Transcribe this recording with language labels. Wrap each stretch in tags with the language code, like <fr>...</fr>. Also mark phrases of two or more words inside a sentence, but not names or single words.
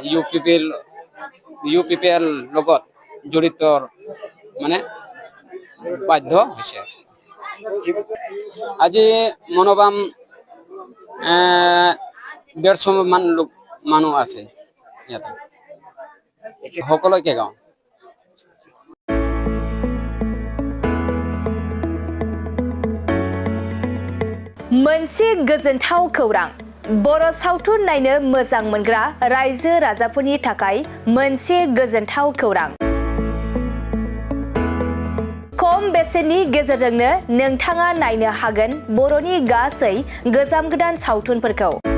<as>UPPL লগত জড়িত মানে বাধ্য হৈছে আজি মনোবাম 150 মান লোক মানুহ আছে ইয়াতে সকলোকে গাঁও</as> <brx>मोनसे गोजोनथाव खौरां बर' सावथुन नायनो मोजां मोनग्रा रायजो राजाफोरनि थाखाय मोनसे गोजोनथाव खौरां खम बेसेननि गेजेरजोंनो नोंथाङा नायनो हागोन बर'नि गासै गोजाम गोदान सावथुनफोरखौ</brx>